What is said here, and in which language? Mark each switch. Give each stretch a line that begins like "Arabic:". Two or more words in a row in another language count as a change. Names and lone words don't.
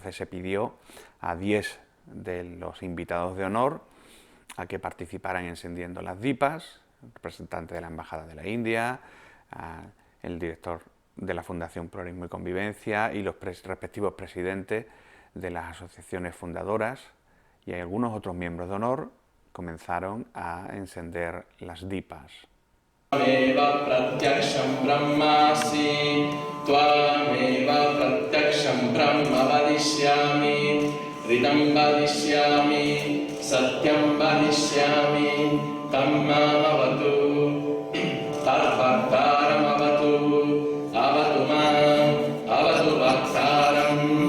Spanish: Entonces se pidió a 10 de los invitados de honor a que participaran encendiendo las dipas, el representante de la Embajada de la India, el director de la Fundación Pluralismo y Convivencia y los respectivos presidentes de las asociaciones fundadoras, y algunos otros miembros de honor comenzaron a encender las dipas.
Sanskrit: त्वमेव प्रत्यक्षम् ब्रह्मासि, त्वमेव प्रत्यक्षम् ब्रह्म वदिष्यामि, ऋतम् वदिष्यामि, सत्यम् वदिष्यामि, तन्माम् अवतु, तद्वक्तारम् अवतु, अवतु माम्, अवतु वक्तारम्.